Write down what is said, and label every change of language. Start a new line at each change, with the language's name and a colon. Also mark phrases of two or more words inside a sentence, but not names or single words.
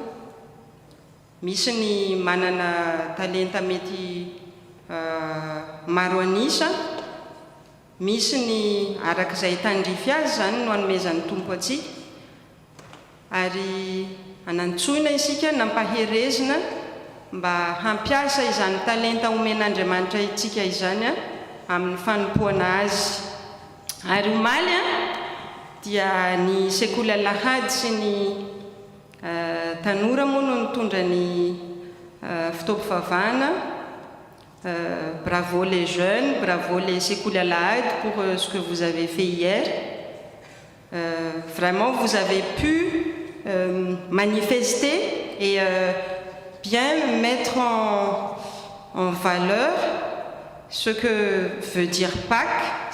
Malagasy: Misy ny manana talenta mety maro anisa, misy ny arak'izay tandrify azy zany no hanomezan'ny Tompo atsika, ary anantsoina isika nampaherezina mba hampiasa izany talenta omen'Andriamanitra itsika izany amin'ny fanompoana azy. Ary omaly dia ny sekoly alahady sy ny tanora moa no nitondra ny fitaovam-pivavahana.
French: Bravo les jeunes, bravo les
Malagasy: sekoly alahady
French: pour ce que vous avez fait hier. Vraiment, vous avez pu manifester et bien mettre en valeur ce que veut dire Pâques.